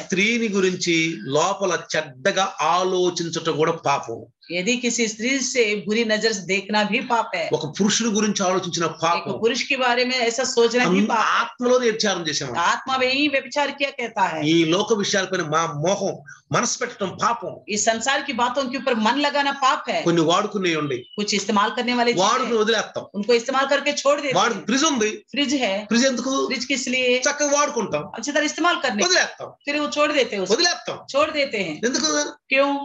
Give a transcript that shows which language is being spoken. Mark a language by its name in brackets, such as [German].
[Telugu] స్త్రీని గురించి లోపల చెడ్డగా ఆలోచించటం కూడా పాపం, [Hindi] यदि किसी स्त्री से बुरी नजर से देखना भी पाप है, [Telugu] ఒక పురుషుని గురించి ఆలోచించిన [Hindi] एक [Telugu] పాపం, [Hindi] पुरुष के बारे में ऐसा सोचना भी पाप है। [Telugu] ఆత్మలో వ్యభిచారం చేసాము, [Hindi] आत्मा में ही व्यभिचार किया कहता है। [Telugu] ఈ లోక విషయాలపైన మా మోహం మనసు పెట్టడం పాపం, [Hindi] इस संसार की बातों के ऊपर मन लगाना पाप है। [Telugu] కొన్ని వాడుకునే ఉండి [Hindi] कुछ इस्तेमाल करने वाले चीजें [Telugu] వాడుకుని వదిలేస్తాం, [Hindi] उनको इस्तेमाल करके छोड़ देते [Telugu] వాడు [Hindi] हैं। [Telugu] ఫ్రిజ్ ఉంది, [Hindi] फ्रिज है, [Telugu] ఫ్రిజ్ ఎందుకు, [Hindi] फ्रिज किस लिए, [Telugu] చక్కగా వాడుకుంటాం, [Hindi] अच्छी तरह इस्तेमाल करने, [Telugu] వదిలేస్తాం, [Hindi] फिर वो छोड़ देते हैं, उसको [Telugu] వదిలేస్తాం [Hindi] छोड़ देते हैं। [Telugu] ఎందుకు? [Hindi] क्यों?